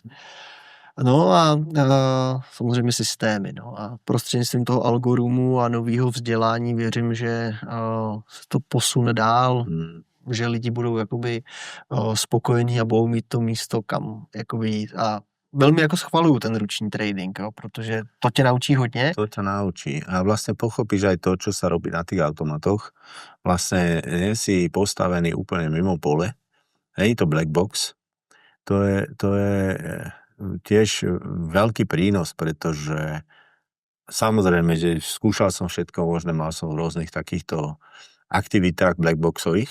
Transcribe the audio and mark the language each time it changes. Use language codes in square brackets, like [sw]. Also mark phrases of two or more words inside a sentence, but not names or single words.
[cs] No a samozřejmě systémy. No. A prostřednictvím toho algoritmu a nového vzdělání věřím, že se to posune dál, že lidi budou jakoby spokojení a budou mít to místo, kam jakoby jít. [sk] A veľmi ako schvalujú ten ručný trading, jo, protože to ťa naučí hodně. To ťa naučí a vlastne pochopíš aj to, čo sa robí na tých automatoch. Vlastne nie si postavený úplne mimo pole. Hej, to [en] black box. [sk] To je tiež veľký prínos, pretože samozrejme, že skúšal som všetko možné, mal som v rôznych takýchto aktivitách blackboxových.